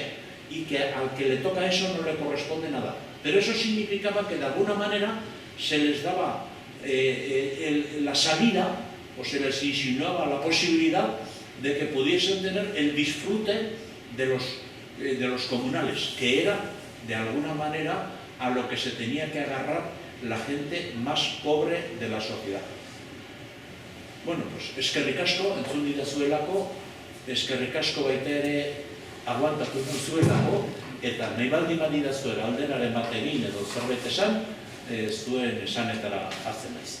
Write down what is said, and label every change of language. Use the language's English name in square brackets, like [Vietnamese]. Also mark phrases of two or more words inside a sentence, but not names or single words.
[Spanish] Y que al que le toca eso no le corresponde nada. Pero eso significaba que de alguna manera se les daba la salida, o se les insinuaba la posibilidad de que pudiesen tener el disfrute de los comunales, que era de alguna manera a lo que se tenía que agarrar la gente más pobre de la sociedad. [Basque] Bueno, pues eskerrik asko entzun didazuelako, eskerrik asko baita ere aguantatu duzuelako, eta nahi baldin badidazuela alderaren bat egin edo zerbait esan, zuen esanetara hartzen naiz.